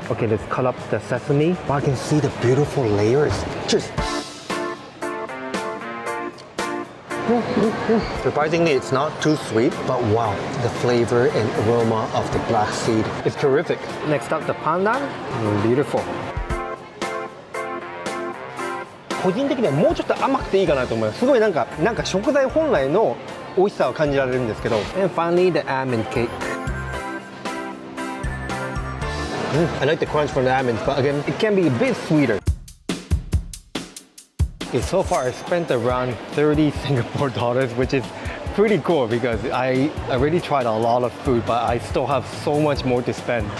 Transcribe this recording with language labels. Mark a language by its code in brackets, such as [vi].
[en] Okay, let's cut up the sesame. Wow, I can see the beautiful layers. Cheers. Surprisingly, it's not too sweet, but wow, the flavor and aroma of the black seed is terrific. Next up, the pandan. Beautiful. [ja] 個人的にはもうちょっと甘くていいかなと思います。すごいなんか食材本来の美味しさを感じられるんですけど。 [en] And finally, the almond cake. I like the crunch from the almonds, but again, it can be a bit sweeter. Okay, so far I spent around 30 Singapore dollars, which is pretty cool because I already tried a lot of food, but I still have so much more to spend.